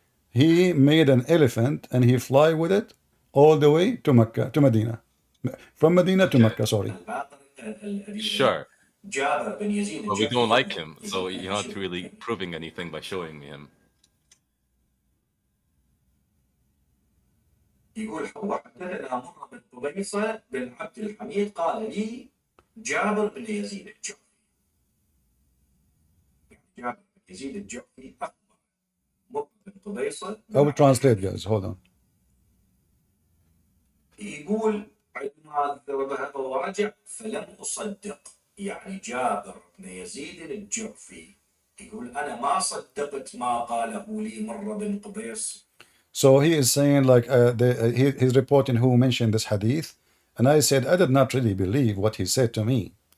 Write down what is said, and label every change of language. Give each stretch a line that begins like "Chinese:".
English: He made an elephant and he fly with it all the way to Mecca, to Medina, from Medina to Okay, Mecca. Sorry. sure. But we don't like him, so you're not really proving anything by showing me him.
Arabic: يقول وحدثنا مرة بن قبيصة بن عبد الحميد قال لي جابر بن يزيد الجعفي. جابر بن يزيد الجعفي أخبر مرة بن قبيصة.
English: I will translate, guys. Hold on.
Arabic: يقول عندما ذهب ورجع فلم أصدق، يعني جابر بن يزيد الجعفي يقول أنا ما صدقت ما قاله لي مرة بن قبيص.
English: So he is saying like he's reporting who mentioned this hadith, and I said I did not really believe what he said to me.